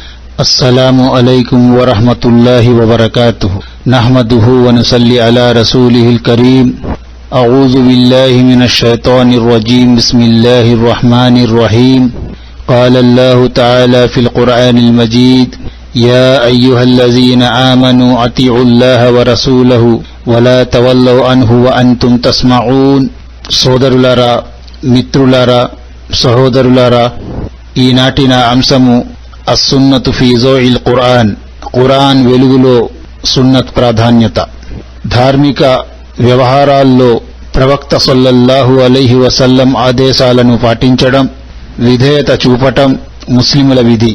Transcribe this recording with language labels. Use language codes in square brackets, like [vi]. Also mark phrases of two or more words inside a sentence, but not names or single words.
[ar] السلام عليكم ورحمة الله وبركاته. نحمده ونصلي على رسوله الكريم. أعوذ بالله من الشيطان الرجيم. بسم الله الرحمن الرحيم. قال الله تعالى في القرآن المجيد: يا أيها الذين آمنوا أطيعوا الله ورسوله ولا تولوا عنه وأنتم تسمعون. [te] సోదరులారా, మిత్రులారా, సహోదరులారా, ఈనాటి నా అంశము [ar] السنة في ضوء القرآن. [te] ఖురాన్ వెలుగులో సున్నత్ ప్రాధాన్యత. ధార్మిక వ్యవహారాల్లో ప్రవక్త [ar] صلى الله عليه وسلم [te] ఆదేశాలను పాటించడం, విధేయత చూపటం ముస్లిముల విధి.